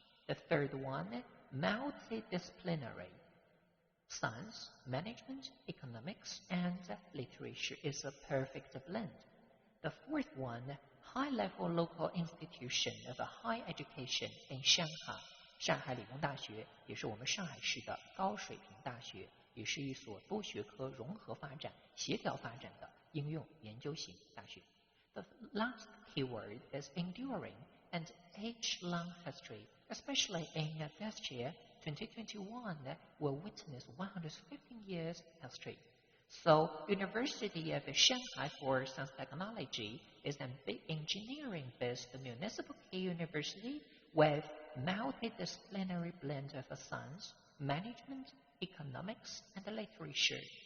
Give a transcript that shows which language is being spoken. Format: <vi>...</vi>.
<en>The third one, multidisciplinary. Science, management, economics, and literature is a perfect blend. The fourth one, high-level local institution of high education in Shanghai.</en> <zh>上海理工大学也是我们上海市的高水平大学，也是一所多学科融合发展、协调发展的应用研究型大学。</zh> <en>The last keyword is enduring and age-long history, especially in this year, 2021, will witness 115 years history. So, University of Shanghai for Science Technology is an engineering-based municipal university with multidisciplinary blend of science, management, economics, and literature.</en>